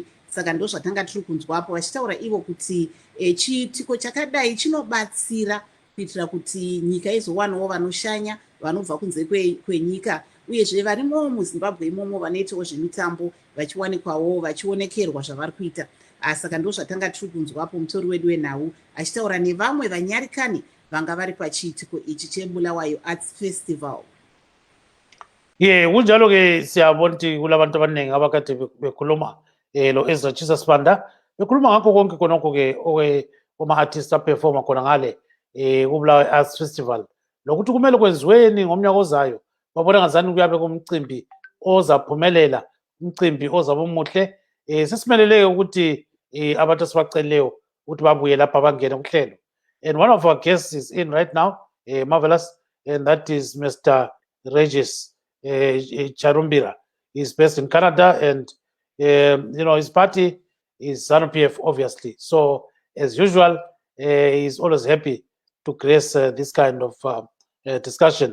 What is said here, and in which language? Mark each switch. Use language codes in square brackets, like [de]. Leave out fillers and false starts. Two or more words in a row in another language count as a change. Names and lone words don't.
[sn] Saka ndo zvatanga tiri kunzwapo vachitaura ivo kuti chiitiko chakadai chinobatsira kuitira kuti nyika izowanawo vanoshanya vanobva kunze kwenyika, uyezve varimo muZimbabwe imomo vanoitawo zvemitambo vachiwanikwawo vachionekerwa zvavari kuita. Saka ndo zvatanga tiri kunzwapo mutori wedu wenhau achitaura nevamwe vanyarikani vanga vari pachiitiko ichi cheBulawayo Arts Festival. [nd] Kunjalo ke siyabona ukuthi kulabantu abaningi abakade bekhuluma lo Ezra Chisas Banda bekhuluma ngakho konke khonokho ke oma-artists aperforma khona ngale kuBulawayo Arts Festival, lokuthi kumele kwenziweni ngomnyaka ozayo. Babona ngazani kuyabe kumcimbi ozaphumelela, umcimbi ozabe umuhle. Sesimelele ukuthi abantu asibaceleyo ukuthi babuye lapha bangene kuhlelo. [en] And one of our guests is in right now, Marvelous, and that is Mr. Regis Charumbira. He's based in Canada, and his party is ZANU-PF, obviously. So, as usual, he's always happy to grace this kind of discussion.